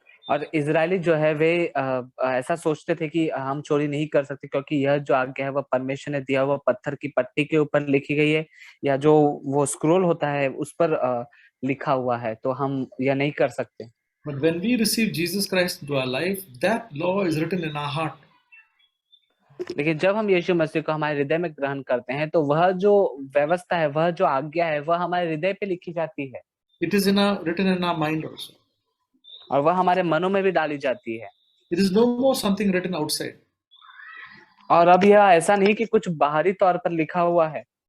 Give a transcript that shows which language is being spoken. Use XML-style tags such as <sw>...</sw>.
<hi>और इजरायली जो है वे ऐसा सोचते थे कि हम चोरी नहीं कर सकते, क्योंकि यह जो आज्ञा है वह परमेश्वर ने दिया हुआ पत्थर की पट्टी के ऊपर लिखी गई है, या जो वो स्क्रोल होता है उस पर लिखा हुआ है, तो हम यह नहीं कर सकते।</hi> <en>But when we receive Jesus Christ into our life, that law is written in our heart.</en> <hi>लेकिन जब हम यीशु मसीह को हमारे हृदय में ग्रहण करते हैं, तो वह जो व्यवस्था है, वह जो आज्ञा है, वह हमारे हृदय पे लिखी जाती है</hi> <en>It is written in our mind also.</en> <hi>और वह हमारे मनों में भी डाली जाती है।</hi> <en>It is no more something written outside.</en> <hi>और अब यह ऐसा नहीं कि कुछ बाहरी तौर पर लिखा हुआ है।</hi>